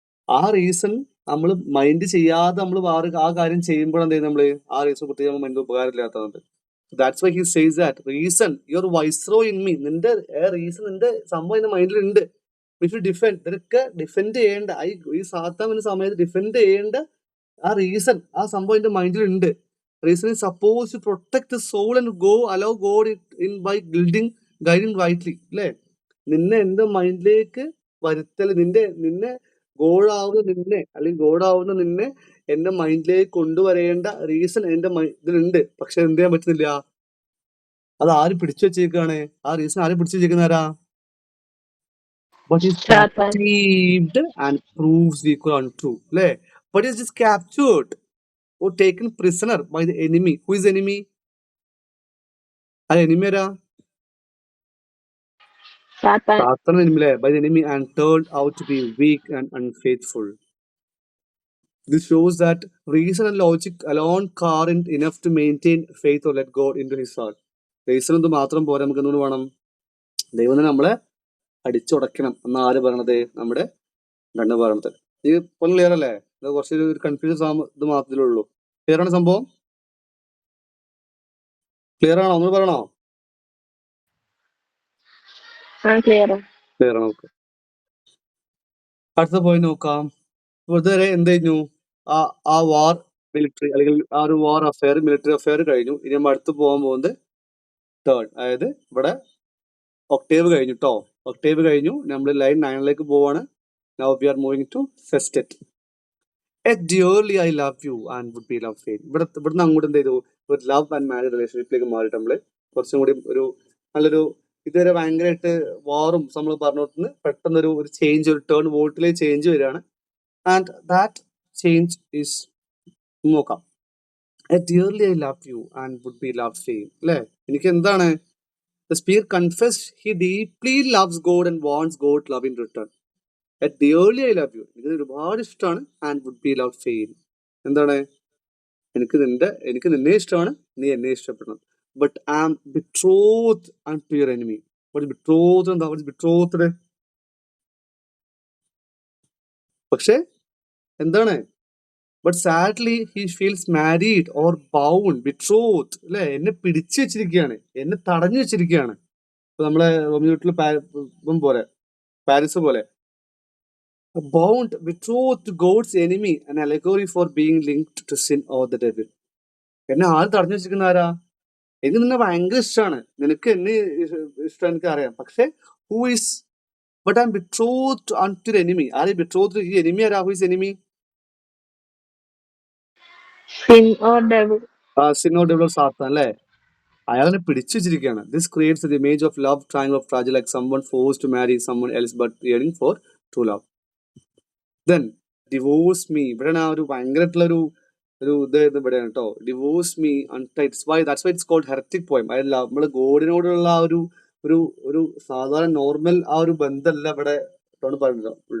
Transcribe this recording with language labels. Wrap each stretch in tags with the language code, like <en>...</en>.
<ml>ആ റീസൺ നമ്മൾ മൈൻഡ് ചെയ്യാതെ നമ്മൾ ആ കാര്യം ചെയ്യുമ്പോഴെന്ത് നമ്മള് ആ റീസൺ കുറിച്ച് നമ്മൾ mind ഉപകാരമില്ലാത്തത്.</ml> <en>That's why he says that reason your viceroy in me.</en> <ml>നിന്റെ റീസൺ, നിന്റെ സംഭവം എന്റെ മൈൻഡിലുണ്ട്. ഇഫ് ഡിഫെൻഡ്, ഇതൊക്കെ ഡിഫെൻഡ് ചെയ്യേണ്ട, ഈ സാത്താൻ സമയത്ത് ഡിഫെൻഡ് ചെയ്യേണ്ട ആ റീസൺ, ആ സംഭവം എന്റെ മൈൻഡിലുണ്ട്.</ml> <en>Reason is supposed to protect the soul and allow God in by guiding rightly.</en> <ml>അല്ലേ? നിന്നെ എന്റെ മൈൻഡിലേക്ക് വരുത്തൽ, നിന്നെ ഗോഡാവുന്ന നിന്നെ അല്ലെങ്കിൽ ഗോഡാവുന്ന നിന്നെ എന്റെ മൈൻഡിലേക്ക് കൊണ്ടുവരേണ്ട റീസൺ എന്റെ ഇതിലുണ്ട്. പക്ഷെ എന്ത് ചെയ്യാൻ പറ്റുന്നില്ല? അത് ആര് പിടിച്ചു വെച്ചേക്കാണ്? ആ റീസൺ ആര് പിടിച്ചു വെച്ചേക്കുന്ന ആരാ?</ml> <en>But is captived and proves weak or untrue. അല്ലേ? But is just captured or taken prisoner by the enemy. Who is the enemy?</en> <ml>ആ എനിമി ആരാ?</ml> <en>Satan.</en> <ml>സാത്താൻ എനിമില്ലേ,</ml> <en>By the enemy and turned out to be weak and unfaithful. This shows that reason and logic alone aren't enough to maintain faith or let God into his heart.</en> <ml>Reason എന്ത് മാത്രം പോരാ, നമുക്ക് എന്തുകൊണ്ട് വേണം? ദൈവം തന്നെ നമ്മളെ അടിച്ചുടയ്ക്കണം എന്ന് ആര് പറയണത്? നമ്മുടെ രണ്ട് പറയണത്. ഇത് ഇപ്പം ക്ലിയർ അല്ലേ? ഇത് കുറച്ച് ഒരു കൺഫ്യൂഷൻ ഇത് മാത്രമേ ഉള്ളൂ. ക്ലിയർ ആണ് സംഭവം? ക്ലിയർ ആണോ? ഒന്ന് പറയണോ?</ml> <en>Clear.</en> <ml>ക്ലിയർ ആണ്. ഓക്കെ, അടുത്ത പോയി നോക്കാം. ഇതുവരെ എന്ത് കഴിഞ്ഞു? ആ വാർ മിലിറ്ററി അല്ലെങ്കിൽ ആ ഒരു വാർ അഫെയർ, മിലിറ്ററി അഫെയർ കഴിഞ്ഞു. ഇനി നമ്മൾ അടുത്ത് പോകാൻ പോകുന്നത് തേർഡ്, അതായത് ഇവിടെ ഒക്ടേവ് കഴിഞ്ഞു കേട്ടോ. ഒക്ടേവ് കഴിഞ്ഞു, നമ്മൾ ലൈൻ 9ലേക്ക് പോവാണ്.</ml> <en>Now we are moving to sestet. Dearly I love you and would be love faith.</en> <ml>ഇവിടുന്ന് അങ്ങോട്ട് എന്ത് ചെയ്തു? ഒരു ലവ് ആൻഡ് മാരേജ് റിലേഷൻഷിപ്പിലേക്ക് മാറിയിട്ട് നമ്മള് കുറച്ചും കൂടി ഒരു നല്ലൊരു, ഇതുവരെ ഭയങ്കരമായിട്ട് വാറും നമ്മൾ പറഞ്ഞോട്ട് പെട്ടെന്ന് ഒരു ചേഞ്ച്, ഒരു ടേൺ വോട്ടിലേക്ക് ചേഞ്ച് വരികയാണ്.</ml> <en>and that change is,</en> <ml>നോക്കാം.</ml> <en>Dearly I love you and would be love faith. അല്ലേ?</en> <ml>എനിക്ക് എന്താണ്?</ml> <en>The speaker confessed he deeply loves God and wants God love in return. Dearly I love you,</en> <ml>എനിക്ക് ഒരുപാട് ഇഷ്ടമാണ്.</ml> <en>and would be love fail,</en> <ml>എന്താണ്? എനിക്ക് നിന്നെ ഇഷ്ടമാണ്, നീ എന്നെ ഇഷ്ടപ്പെടണം.</ml> <en>But I am betroth to your enemy.</en> <ml>Betroth എന്താ? ബിട്രോത്ത് പക്ഷെ എന്താണ്?</ml> <en>But sadly he feels married or bound.</en> <ml>Betroth അല്ലെ, എന്നെ പിടിച്ചു വെച്ചിരിക്കുകയാണ്, എന്നെ തടഞ്ഞു വെച്ചിരിക്കുകയാണ്. ഇപ്പൊ നമ്മളെ വീട്ടിൽ പോലെ, പാരീസ് പോലെ.</ml> <en>Bound, betrothed to God's enemy, an allegory for being linked to sin or the devil.</en> <ml>എന്നെ ആര് തടഞ്ഞു വെച്ചിരിക്കുന്ന ആരാ? എനിക്ക് നിന്നെ ഭയങ്കര ഇഷ്ടമാണ്, നിനക്ക് എന്നെ ഇഷ്ടം എനിക്ക് അറിയാം.</ml> <en>പക്ഷെ who is, but I am betrothed unto the enemy.</en> <ml>ആര് betrothed? ഈ enemy ആരാ?</ml> <en>Who is enemy? Sin or devil. Sin or devil,</en> <ml>സാത്താൻ അല്ലേ? അയാളെ പിടിച്ചു വെച്ചിരിക്കുകയാണ്.</ml> <en>This creates the image of love triangle of fragile, like someone forced to marry someone else but yearning for true love. Then divorce me,</en> <ml>ഇവിടെയാണ് ആ ഒരു ഭയങ്കരമായിട്ടുള്ള ഒരു ഇത് ഇവിടെയാണ് കേട്ടോ.</ml> <en>Divorce me untie. That's why it's called heretic poem.</en> <ml>അതല്ല, നമ്മള് ഗോഡിനോടുള്ള ആ ഒരു ഒരു ഒരു സാധാരണ നോർമൽ ആ ഒരു ബന്ധമല്ല ഇവിടെ പറഞ്ഞത്.</ml>